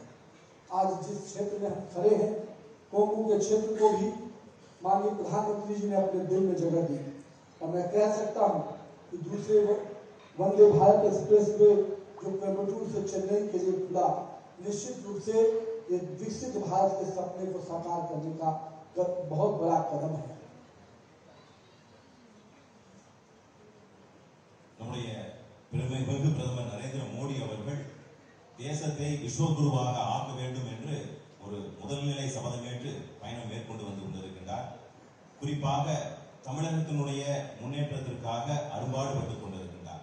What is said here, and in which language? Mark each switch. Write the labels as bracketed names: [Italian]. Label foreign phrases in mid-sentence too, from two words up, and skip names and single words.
[Hindi] आज जिस क्षेत्र में हम खड़े हैं, कोंगू के क्षेत्र को भी माननीय प्रधानमंत्री जी ने अपने दिल में जगह दी, और मैं कह सकता हूं कि दूसरे वंदे भारत एक्सप्रेस वे जो कोयम्बटूर से चेन्नई के लिए खुला, निश्चित रूप से ये विकसित भारत के सपने को साकार करने का बहुत बड़ा कदम है। [Tamil] நம்முடைய பெருமைமிகு பிரதமர் நரேந்திர மோடி அவர்கள் தேசத்தை விஸ்வகுருவாக ஆக்க வேண்டும் என்று ஒரு முதல்நிலை சபதமேற்று பயணம் மேற்கொண்டு வந்து கொண்டிருக்கின்றார். குறிப்பாக தமிழகத்தினுடைய முன்னேற்றத்திற்காக அரும்பாடுபட்டுக் கொண்டிருக்கின்றார்.